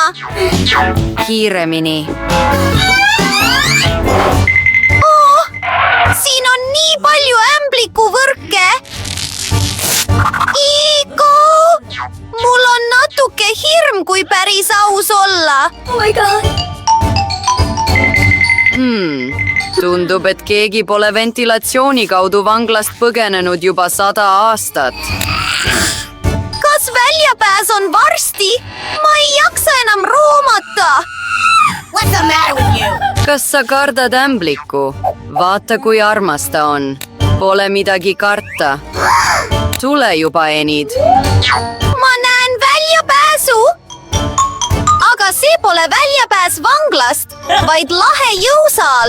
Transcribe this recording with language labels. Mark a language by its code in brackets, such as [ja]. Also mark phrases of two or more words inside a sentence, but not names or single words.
[et] kiiremini. siin on nii palju ämblikuvõrke. Iko, mul on natuke hirm, kui päris aus olla. [en] Oh my god. [et] tundub, et keegi pole ventilatsiooni kaudu vanglast põgenenud juba 100 aastat. kas väljapääs on varsti? ma ei jaksa enam roomata. [en] What's the matter with you? [et] kas sa kardad ämblikku? vaata, kui armas ta on. Pole midagi karta. tule juba, Enid. ma näen väljapääsu. aga see pole väljapääs vanglast, vaid lahe jõusaal.